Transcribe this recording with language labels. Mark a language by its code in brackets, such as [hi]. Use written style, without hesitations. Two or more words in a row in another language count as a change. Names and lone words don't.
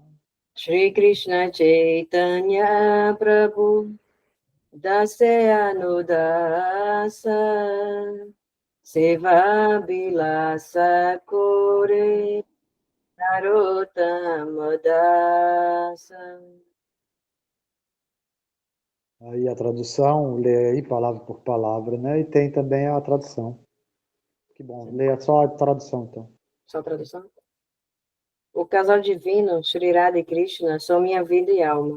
[bn] শ্রী কৃষ্ণ চৈতন্য প্রভু দাসে অনুদাস সেবা বিলাস করে নরোত্তম দাস. [pt] Aí a tradução, lê aí palavra por palavra, né? E tem também a tradução. Que bom, leia só a tradução, então. Só tradução? O casal divino, Shri Radha e Krishna, são minha vida e alma.